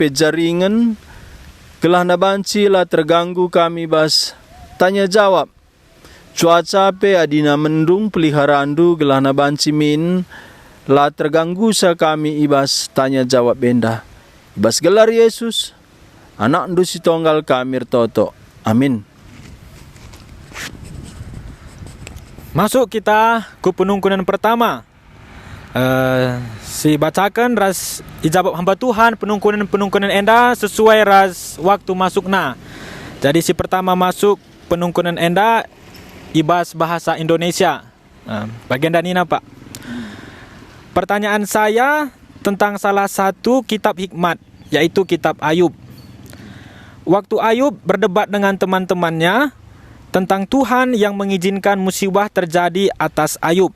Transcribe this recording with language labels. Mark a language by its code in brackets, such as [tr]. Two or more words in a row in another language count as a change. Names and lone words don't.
[btx] pe jaringan gelah na banci lah terganggu kami bas [id] tanya jawab. [btx] Cuaca pe adina mendung peliharaandu gelah na banci min lah terganggu sa kami ibas [id] tanya jawab [btx] benda. Ibas gelar Yesus, anak ndu si tonggal kami toto. Amin. [id] Masuk kita ke penungkunan pertama. [btx] Si bacakan ras ijabab [id] hamba Tuhan [btx] penungkunan enda sesuai ras waktu masuk na. Jadi si pertama masuk penungkunan enda ibas bahasa Indonesia. Bagian danina Pak. [id] Pertanyaan saya tentang salah satu kitab hikmat, yaitu kitab Ayub. Waktu Ayub berdebat dengan teman-temannya tentang Tuhan yang mengizinkan musibah terjadi atas Ayub.